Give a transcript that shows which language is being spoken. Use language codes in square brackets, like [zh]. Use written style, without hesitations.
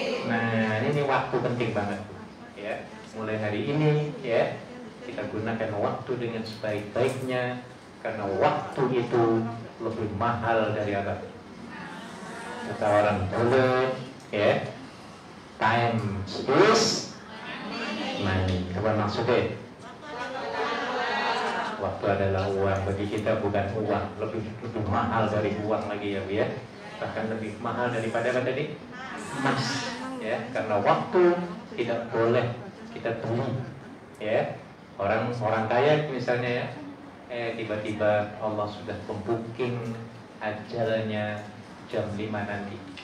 [id] Nah, ini waktu penting banget ya. Mulai hari ini ya, kita gunakan waktu dengan sebaik-baiknya, karena waktu itu lebih mahal dari apa? Kata orang dulu ya, [en] time is money. [id] Apa maksudnya? Waktu adalah uang. Bagi kita bukan uang, lebih mahal dari uang lagi ya, Bu ya. Bahkan lebih mahal daripada apa tadi? Emas. Ya, karena waktu tidak boleh kita beli. Ya, orang kaya misalnya ya, tiba-tiba Allah sudah membooking ajalnya jam 5 nanti.